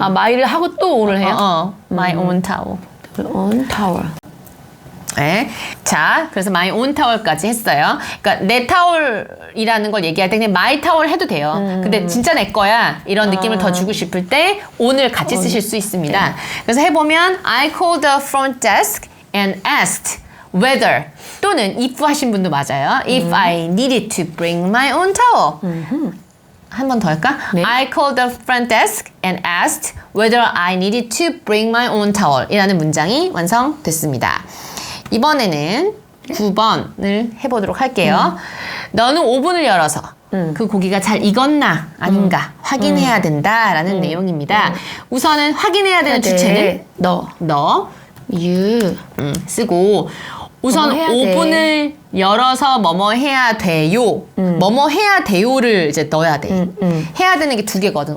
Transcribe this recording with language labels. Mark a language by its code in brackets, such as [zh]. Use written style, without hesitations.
[ko] my를 하고 또 own을 해요? [en] my own towel. own towel. [ko] 네. 자, 그래서 my own towel까지 했어요. 그러니까 내 타월이라는 걸 얘기할 때 그냥 my towel 해도 돼요. 근데 진짜 내 거야 이런 느낌을 더 주고 싶을 때 own을 같이 쓰실 수 있습니다. 그래서 해보면 [en] I called the front desk and asked whether [ko] 또는 if 하신 분도 맞아요. [en] If I needed to bring my own towel. [ko] 한 번 더 할까? [en] I called the front desk and asked whether I needed to bring my own towel [ko] 이라는 문장이 완성됐습니다. 이번에는 9번을 해보도록 할게요. 너는 오븐을 열어서 그 고기가 잘 익었나 아닌가 확인해야 된다라는 내용입니다. 우선은 확인해야 되는 주체는 너. you. 쓰고 우선 뭐뭐 해야 돼. 오븐을 열어서 뭐뭐 해야 돼요. 뭐뭐 해야 돼요를 이제 넣어야 돼. 해야 되는 게 두 개거든.